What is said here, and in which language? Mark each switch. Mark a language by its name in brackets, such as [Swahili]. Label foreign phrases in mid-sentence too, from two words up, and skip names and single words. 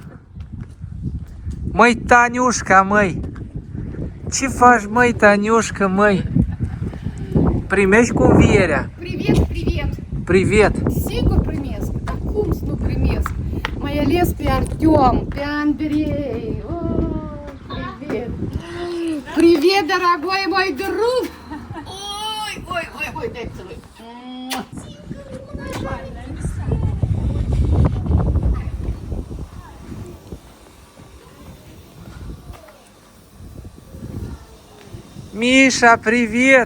[Romanian] Măi, Taniușca, măi! Ce faci, măi, Taniușca, măi? Primești cu învierea? [Russian] Привет, привет! Привет! [Romanian] Sigur primesc, dar cum să nu primesc? Mai ales pe Artyom, pe Andrei. [Russian] Oh, привет! Привет, дорогой мой друг! Ой, ой, ой, ой, дай целую. Миша, привет!